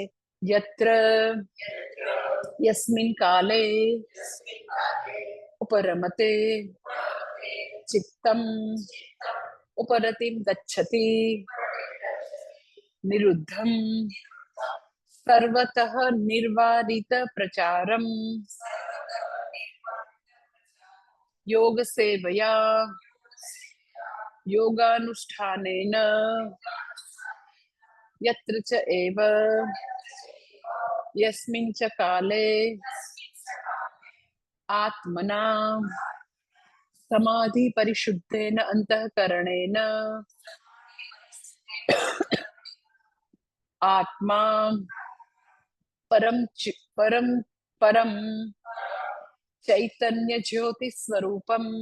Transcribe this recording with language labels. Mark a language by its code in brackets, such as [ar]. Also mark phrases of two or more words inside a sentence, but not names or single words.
[sa] યત્ર યસ્મિન કાલે ઉપરમતે ચિત્તમ ઉપરતિમ ગચ્છતિ નિરુદ્ધમ સર્વતઃ નિર્વારિત પ્રચારમ યોગ સેવયા યોગાનુષ્ઠાનેન यत्र च एव यस्मिन् च काले आत्मना समाधि परिशुद्धेन अंतःकरणेन आत्मा परम परम चैतन्य ज्योति स्वरूपम